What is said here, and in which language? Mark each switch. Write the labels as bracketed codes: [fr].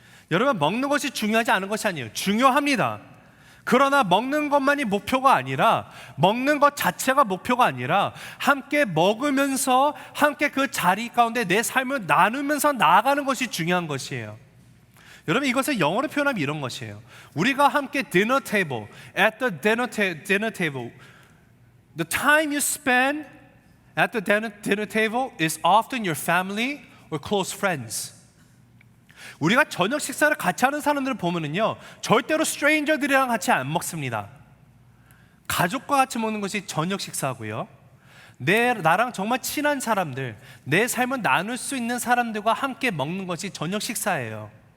[ko] 여러분, 먹는 것이 중요하지 않은 것이 아니에요. 중요합니다. 그러나 먹는 것만이 목표가 아니라, 먹는 것 자체가 목표가 아니라 함께 먹으면서 함께 그 자리 가운데 내 삶을 나누면서 나아가는 것이 중요한 것이에요. 여러분, 이것을 영어로 표현하면 이런 것이에요. 우리가 함께 [en] dinner table, at the dinner table, the time you spend at the dinner table is often your family or close friends. [ko] 우리가 저녁 식사를 같이 하는 사람들을 보면은요, 절대로 스트레인저들이랑 같이 안 먹습니다. 가족과 같이 먹는 것이 저녁 식사고요. 나랑 정말 친한 사람들, 내 삶을 나눌 수 있는 사람들과 함께 먹는 것이 저녁 식사예요.